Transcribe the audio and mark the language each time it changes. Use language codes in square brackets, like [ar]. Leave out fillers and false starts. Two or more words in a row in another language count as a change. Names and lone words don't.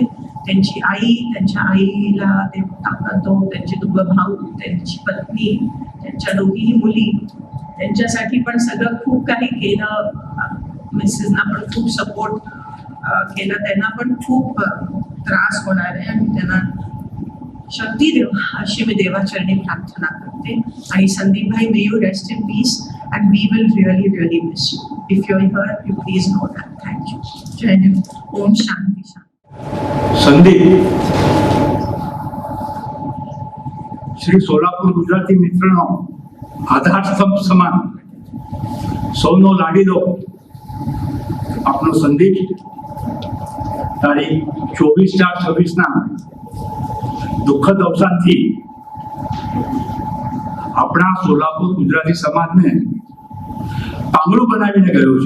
[mr] त्यांची आई, त्यांच्या आईला ते ताकद दो, त्यांचे दोघं भाऊ, त्यांची पत्नी, त्यांच्या दोघीही मुली, त्यांच्यासाठी पण सगळं खूप काही केलं. मिसेसना पण खूप सपोर्ट केला. त्यांना पण खूप त्रास होणार आहे आणि त्यांना शक्ती देव अशी मी देवाचरणी प्रार्थना करते. आणि संदीप भाई, [en] may you rest in peace and we will really, really miss you. If you're here, you please know that. Thank you. [hi] जय हिंद. [sa] ॐ शान्ति शान्ति. [mr] संदीप, श्री सोलापूर गुजराती मित्रांनो, आधारस्तंभ समान [gu] સૌનો લાડીલો આપણો સંદીપ તારીખ 24/4/26 દુઃખદ અવસાનથી આપણા સોલાપુર ગુજરાતી સમાજને પાંગળું બનાવીને ગયો છે.